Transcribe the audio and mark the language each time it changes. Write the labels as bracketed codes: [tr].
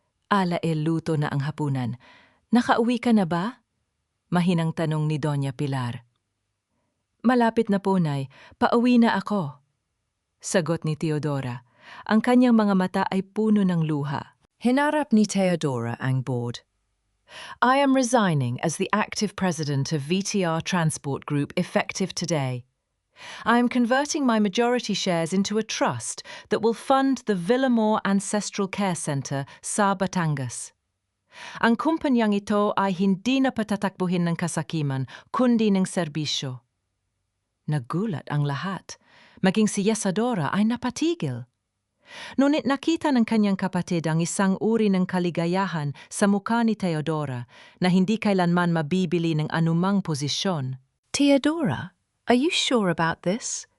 [tl] luto na ang hapunan. Nakauwi ka na ba? Mahinang tanong ni Doña Pilar. Malapit na po, Nay. Pauwi na ako. Sagot ni Teodora. Ang kanyang mga mata ay puno ng luha. Hinarap ni Teodora ang board. [en] I am resigning as the active president of VTR Transport Group effective today. I am converting my majority shares into a trust that will fund the Villamor Ancestral Care Center [tl] sa Batangas. Ang kumpanyang ito ay hindi na patatakbuhin ng kasakiman, kundi ng serbisyo. Nagulat ang lahat. Maging si Yesadora ay napatigil. Ngunit nakita ng kanyang kapatid ang isang uri ng kaligayahan sa mukha ni Teodora na hindi kailanman mabibili ng anumang posisyon. [en] Teodora, are you sure about this?